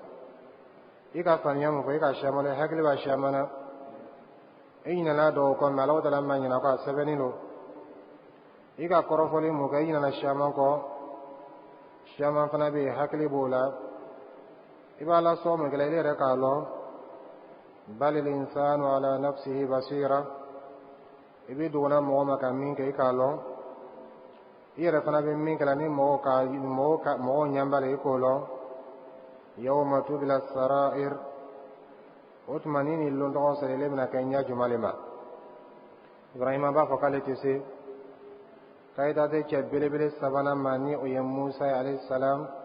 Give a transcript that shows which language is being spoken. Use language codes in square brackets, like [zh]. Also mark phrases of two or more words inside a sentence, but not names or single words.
[bm] I ka faamuya mun fɔ i ka siyamalo i hakili b'a siyamana. I ɲinɛna dɔw kɔ mais Alahu Taala ma ɲinɛ kɔ a sɛbɛnnen don. I ka kɔrɔfɔli mun kɛ i ɲinɛna siyaman kɔ, siyaman fana bɛ yen hakili b'o la. I b'a lasɔn mun kɛla i yɛrɛ k'a lɔn. [ar] بل الإنسان على نفسه بصيرة. [bm] I bɛ dogona mɔgɔ ma ka min kɛ i k'a lɔn. I yɛrɛ fana bɛ min kɛla ni mɔgɔw ɲɛbala i k'o lɔn. [ar] يوم تبلى السرائر. [bm] O tuma ni nin lɔn tɔgɔ sɔrɔ ile bɛna kɛ ɲɛ jumɛn le ma. Ibrahima b'a fɔ k'ale tɛ se. K'a taa se cɛ belebele sabanan ma ni o ye Musa ye [ar] عليه السلام.